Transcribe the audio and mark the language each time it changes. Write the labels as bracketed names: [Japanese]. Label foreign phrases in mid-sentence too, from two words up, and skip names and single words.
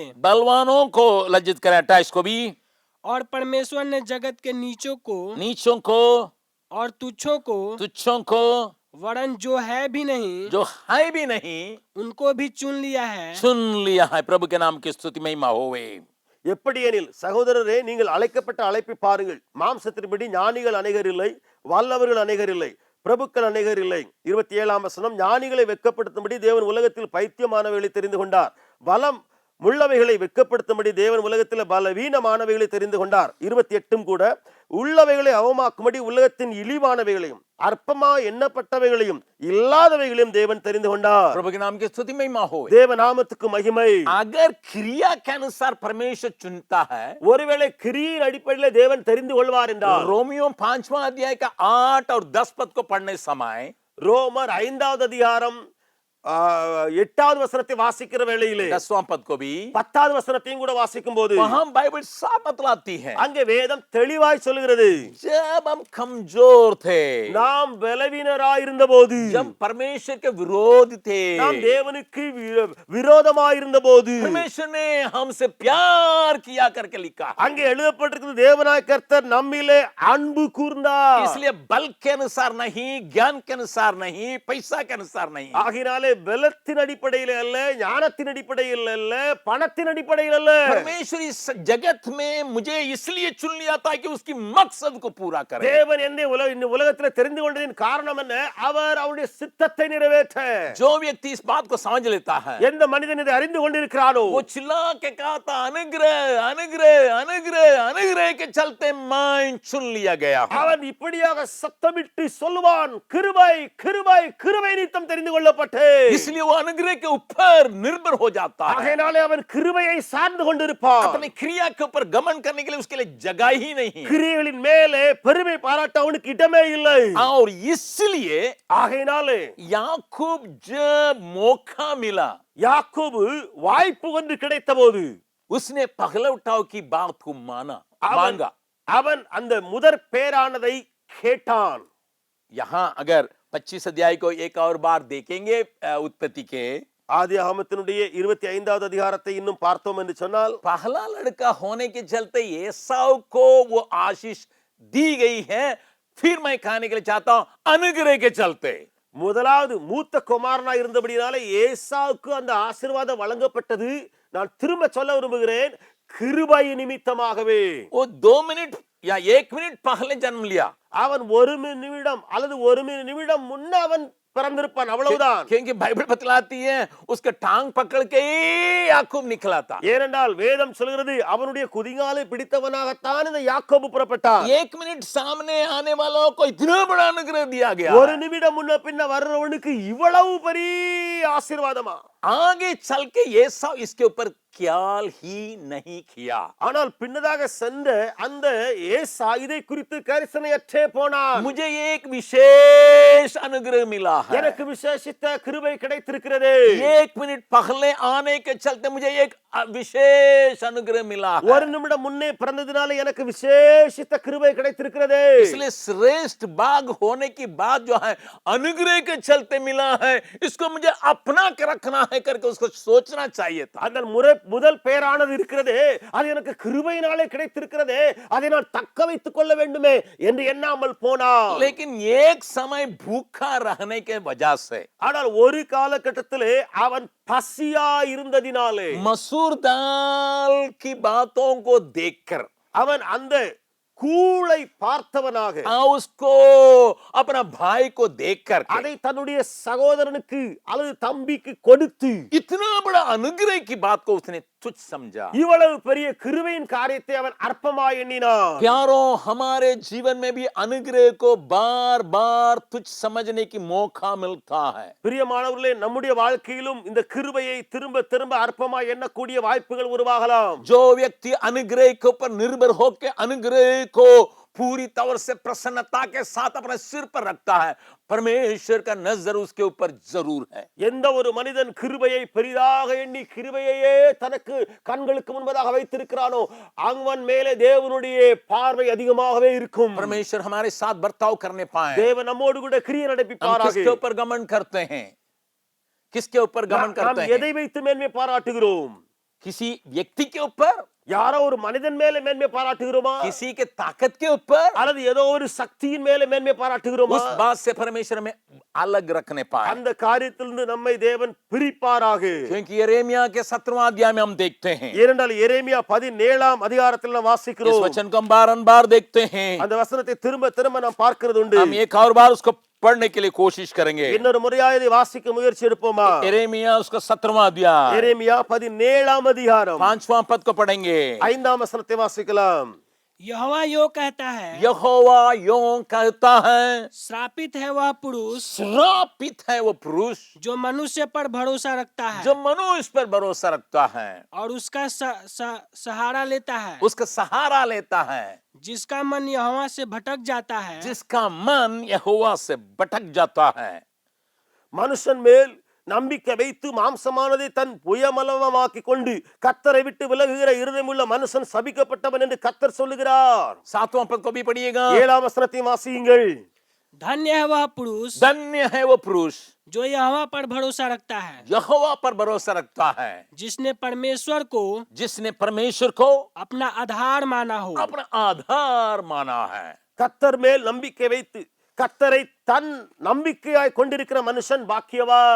[Hindi] बलवानों को लज्जित करें। 28 को भी, और परमेश्वर ने जगत के नीचों को नीचों को और तुच्छों को तुच्छों को वरन जो है भी नहीं जो है भी नहीं उनको भी चुन लिया है। चुन लिया है। प्रभु के नाम की स्तुति महिमा होवे। [Tamil] எப்படியெனில் சகோதரரே, நீங்கள் அழைக்கப்பட்ட அழைப்பை பாருங்கள். மாம்சத்தின்படி ஞானிகள் அநேகர் இல்லை, வல்லவர்கள் அநேகர் இல்லை, பிரபுக்கள் அநேகர் இல்லை. 27ஆம் வசனம், ஞானிகளை வெட்கப்படுத்தும்படி தேவன் உலகத்தில் பைத்தியமானவைகளை தெரிந்து கொண்டார், பலம் உள்ளவைகளை வெட்கப்படுத்தும்படி தேவன் உலகத்தில் பலவீனமானவைகளை தெரிந்து கொண்டார். 28 கூட, உள்ளவைகளை அவமாக்கும்படி உலகத்தின் இழிவானவைகளையும் அற்பமா எண்ணப்பட்டவைகளையும் இல்லாதவைகளையும் தேவன் தெரிந்து கொண்டார். [Hindi] प्रभु के नाम की स्तुति महिमा हो। [Tamil] தேவ நாமத்துக்கு மகிமை. [Hindi] अगर क्रिया के अनुसार परमेश्वर चुनता है, [Tamil] ஒருவேளை கிரியின் அடிப்படையில் தேவன் தெரிந்து கொள்வார் என்றால், [Hindi] रोमियो 5वां अध्याय का 8 और 10 पद को पढ़ने समय, [Tamil] ரோமர் 5வது அதிகாரம் 8வது வசனத்தை வாசிக்கிற வேளையிலே [Hindi] 10वां पद को भी, [Tamil] 10வது வசனத்தையும் கூட வாசிக்கும் போது [Hindi] वहां बाइबल साफ बतलाती है, [Tamil] அங்கே வேதம் தெளிவாய் சொல்கிறது, [Hindi] जब हम कमजोर थे, [Tamil] நாம் பலவீனராய் இருந்தபோது, [Hindi] जब परमेश्वर के विरोध थे, [Tamil] நாம் தேவனுக்கு விரோதமாய் இருந்தபோது, [Hindi] परमेश्वर ने हमसे प्यार किया करके लिखा। [Tamil] அங்கே எழுதப்பட்டிருக்கிறது, தேவனாய கர்த்தர் நம்மிலே அன்பு கூர்ந்தார். [Hindi] इसलिए बल के अनुसार नहीं, ज्ञान के अनुसार नहीं, पैसा के अनुसार नहीं, [Tamil] ஆகினாலே பலத்தின் அடிப்படையில் அல்ல, ஞானத்தின் அடிப்படையில் அல்ல, பணத்தின் அடிப்படையில் அல்ல, [Hindi] परमेश्वर इस जगत में मुझे इसलिए चुन लिया था कि उसकी मकसद को पूरा करे। [Tamil] தேவன் இந்த உலகத்தில் தெரிந்து கொண்டதின் காரணம் என்ன? அவர் அவருடைய சித்தத்தை நிறைவேற்ற. [Hindi] जो व्यक्ति इस बात को समझ लेता है, [Tamil] எந்த மனிதன் இதை அறிந்து கொண்டிருக்கிறானோ, [Hindi] वो चिल्ला के कहता, अनुग्रह अनुग्रह अनुग्रह अनुग्रह के चलते मैं चुन लिया गया हूं। [Tamil] அவன் இப்படியாக சத்தமிட்டு சொல்லுவான், கிருபை கிருபை கிருபை நிமித்தம் தெரிந்து கொள்ளப்பட்டே. [Hindi] इसलिए वो अनुग्रह के ऊपर निर्भर हो जाता है। [Tamil] ஆகையாலே அவன் கிருபையை சார்ந்து கொண்டிருப்பான். [Hindi] अपनी क्रिया के ऊपर गमन करने के लिए उसके लिए जगह ही नहीं है। [Tamil] கிரியைகளின் மேலே பெருமை பாராட்ட அவனுக்கு இடமே இல்லை. [Hindi] और इसलिए [Tamil] ஆகையாலே [Hindi] याकूब जब मौका मिला, [Tamil] யாக்கோபு வாய்ப்பு ஒன்று கிடைத்தபோது [Hindi] उसने पहलौठाव की बात को मांगा। [Tamil] அவன் அந்த முதற் பேரானதை கேட்டான். [Hindi] यहाँ अगर 25 अध्याय को एक और बार देखेंगे, उत्पत्ति के [Tamil] ஆதியாகமத்தினுடைய 25வது அதிகாரத்தை இன்னும் பார்த்தோம் என்று சொன்னால், [Hindi] पहला लड़का होने के चलते एसाव को वो आशीष दी गई है। फिर मैं कहने के लिए चाहता हूं, अनुग्रह के चलते [Tamil] முதலாவது மூத்த குமாரனா இருந்தபடினாலே ஏசாவுக்கு அந்த ஆசீர்வாதம் வழங்கப்பட்டது. நான் திரும்ப சொல்ல விரும்புகிறேன், கிருபை நிமித்தமாகவே. [Hindi] वो 2 मिनट या 1 मिनट पहले जन्म लिया, [Tamil] அவன் 1 நிமிடம் அல்லது 1 நிமிடம் முன்ன அவன் பிறந்திருப்பான், அவ்வளவுதான். [Hindi] क्योंकि बाइबल बतलाती है उसका टांग पकड़ के ही याकूब निकला था. [Tamil] ஏனென்றால் வேதம் சொல்கிறது அவனுடைய குதிகாலை பிடித்தவனாகத்தான் இந்த யாக்கோபு புறப்பட்டான். [Hindi] 1 मिनट सामने आने वालों को इतना बड़ा अनुग्रह दिया गया. [Tamil] ஒரு நிமிடம் முன்ன பின்ன வர்றவனுக்கு இவ்வளவு பெரிய ஆசீர்வாதமா? [Hindi] आगे चल के एसाव इसके ऊपर ख्याल ही नहीं किया. [Tamil] ஆனால் பின்னதாக சென்ற அந்த ஏசா இதை குறித்து கரிசனையற்றே போனான். [Hindi] मुझे एक विशेष अनुग्रह मिला है. [Tamil] எனக்கு விசேஷித்த கிருபை கிடைத்திருக்கிறது. [Hindi] 1 मिनट पहले आने के चलते मुझे एक विशेष अनुग्रह मिला है. [Tamil] ஒரு நிமிடம் முன்னே பிறந்ததினால எனக்கு விசேஷித்த கிருபை கிடைத்திருக்கிறது. [Hindi] इसलिए श्रेष्ठ बाग होने की बात जो है अनुग्रह के चलते मिला है, इसको मुझे अपना के रखना है करके उसको सोचना चाहिए था. [Tamil] அந்த முதல் பேரானது இருக்கிறது, அது எனக்கு கிருபையினாலே கிடைத்திருக்கிறது, அதை நான் தக்க வைத்துக் கொள்ள வேண்டுமே என்று எண்ணாமல் போனான். [Hindi] लेकिन एक समय भूखा रहने के वजह से, [Tamil] ஆனால் ஒரு காலகட்டத்திலே அவன் பசியா இருந்ததினாலே, [Hindi] मसूर दाल की बातों को देखकर [Tamil] அவன் அந்த கூளை பார்த்தவனாக, [Hindi] उसको अपना भाई को देखकर [Tamil] அதை தன்னுடைய சகோதரனுக்கு அல்லது தம்பிக்கு கொடுத்து [Hindi] इतना बड़ा अनुग्रह की बात को उसने तुच्छ समझा. [Tamil] இவ்வளவு பெரிய கிருபையின் காரியத்தை அவன் அற்பமாய் எண்ணினான். [Hindi] प्यारों, हमारे जीवन में भी अनुग्रह को बार बार तुच्छ समझने की मौका मिलता है. [Tamil] பிரியமானவர்களே, நம்முடைய வாழ்க்கையிலும் இந்த கிருபையை திரும்ப திரும்ப அற்பமாய் எண்ணக்கூடிய வாய்ப்புகள் உருவாகலாம். [Hindi] जो व्यक्ति अनुग्रह के ऊपर निर्भर होकर अनुग्रह को पूरी तौर से प्रसन्नता के साथ अपने सिर पर रखता है, परमेश्वर का नजर उसके ऊपर जरूर है. [Tamil] எந்த ஒரு மனிதன் கிருபையை பெரிதாக எண்ணி கிருபையையே தனக்கு கண்களுக்கு முன்பதாக வைத்திருக்கிறானோ அவன் மேலே தேவனுடைய பார்வை அதிகமாகவே இருக்கும். [Hindi] परमेश्वर हमारे साथ बर्ताव करने पाए. [Tamil] தேவன் நம்மோடு கூட கிரியை [Hindi] हम [Tamil] நடப்பிப்பாராக. [Hindi] किसके ऊपर घमंड करते हैं? किसके ऊपर घमंड [Tamil] நாம் [Hindi] करते हैं? [Tamil] எதை வைத்து மேன்மை பாராட்டுகிறோம்? [Hindi] किसी व्यक्ति के ऊपर, [Tamil] யாரோ ஒரு மனிதன் மேல மேன்மை பாராட்டுகிறோமா? [Hindi] किसी के ताकत के ऊपर, [Tamil] அல்லது ஏதோ ஒரு சக்தியின் மேல மேன்மை பாராட்டுகிறோமா? [Hindi] उस बात से परमेश्वर हमें अलग रखने पाए. [Tamil] அந்த காரியத்திலிருந்து நம்மை தேவன் பிரிப்பாராக. [Hindi] क्योंकि यिर्मयाह के 17वां अध्याय में हम देखते हैं, [Tamil] ஏனென்றால் எரேமியா 17ஆம் அதிகாரத்தில் நாம் [Hindi] इस [Tamil] வாசிக்கிறோம். [Hindi] वचन को हम बारंबार देखते हैं. [Tamil] அந்த வசனத்தை திரும்ப திரும்ப நாம் பார்க்கிறது உண்டு. [Hindi] हम एक और बार उसको पढ़ने के लिए कोशिश करेंगे. [Tamil] இன்னொரு முறையாக இதை வாசிக்க முயற்சி எடுப்போமா? [Hindi] यिर्मयाह उसका 17वां अध्याय [Tamil] எரேமியா 17ஆம் அதிகாரம் [Hindi] 5वां पद को पढ़ेंगे. [Tamil] 5ஆம் வசனத்தை வாசிக்கலாம். [Hindi] यहोवा यो कहता है, यहोवा यों कहता है, श्रापित है वह पुरुष श्रापित है वो पुरुष जो मनुष्य पर भरोसा रखता है जो मनुष्य पर भरोसा रखता है, और उसका सहारा लेता है, उसका सहारा लेता है, जिसका मन यहोवा से भटक जाता है, जिसका मन यहोवा से भटक जाता है. [Tamil] மனுஷன் மேல் நம்பிக்கை வைத்து மாம்சமானதை தன் புயமலமாக்கி கொண்டு கர்த்தரை விட்டு விலகுகிற இருதயமுள்ள மனுஷன் சபிக்கப்பட்டவன் என்று கர்த்தர் சொல்லுகிறார். [Hindi] 7वां पद को भी पढ़िएगा. [Tamil] 7ஆம் வசனத்தை வாசியுங்கள். [Hindi] धन्य है वह पुरुष धन्य है वो पुरुष जो यहोवा पर भरोसा रखता है, यहोवा पर भरोसा रखता है, जिसने परमेश्वर को जिसने परमेश्वर को अपना आधार माना हो. अपना आधार माना है. [Tamil] கர்த்தர் மேல் நம்பிக்கை வைத்து கர்த்தரை தன் நம்பிக்கையாய் கொண்டிருக்கிற மனுஷன் பாக்கியவான்.